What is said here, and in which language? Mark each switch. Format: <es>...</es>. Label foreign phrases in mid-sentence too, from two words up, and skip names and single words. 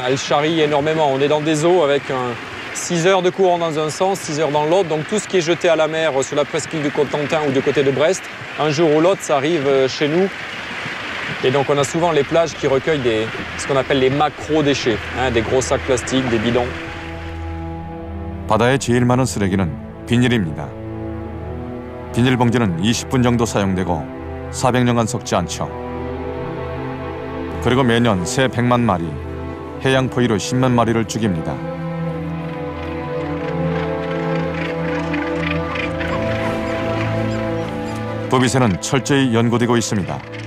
<fr>Elle charrie énormément. On est dans des eaux avec 6 heures de courant dans un sens, 6 heures dans l'autre. Donc tout ce qui est jeté à la mer sur la presqu'île du Cotentin ou du côté de Brest, un jour ou l'autre, ça arrive chez nous. Et donc on a souvent les plages qui recueillent ce qu'on appelle les macro-déchets, hein, des gros sacs plastiques, des bidons.</fr> <ko>바다에 제일 많은 쓰레기는 비닐입니다. 비닐봉지는 20분 정도 사용되고 400년간 썩지 않죠. 그리고 매년 새 100만 마리, 해양 포유류 10만 마리를 죽입니다. 부비새는 철저히 연구되고 있습니다.</ko>